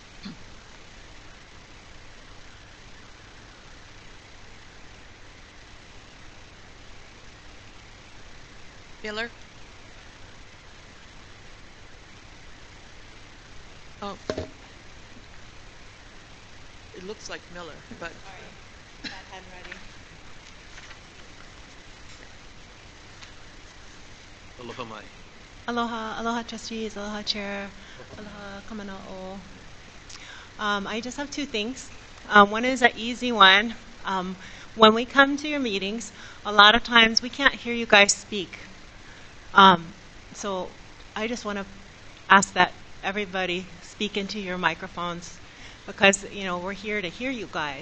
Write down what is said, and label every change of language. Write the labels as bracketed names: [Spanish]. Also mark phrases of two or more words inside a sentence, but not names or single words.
[English] Miller? Oh. It looks like Miller, but... Sorry, bad handwriting. [Hawaiian] Aloha mai. Aloha, aloha trustees, aloha chair, aloha kamana'o. [English] I just have two things. One is an easy one. When we come to your meetings, a lot of times we can't hear you guys speak. So I just want to ask that everybody speak into your microphones because, you know, we're here to hear you guys.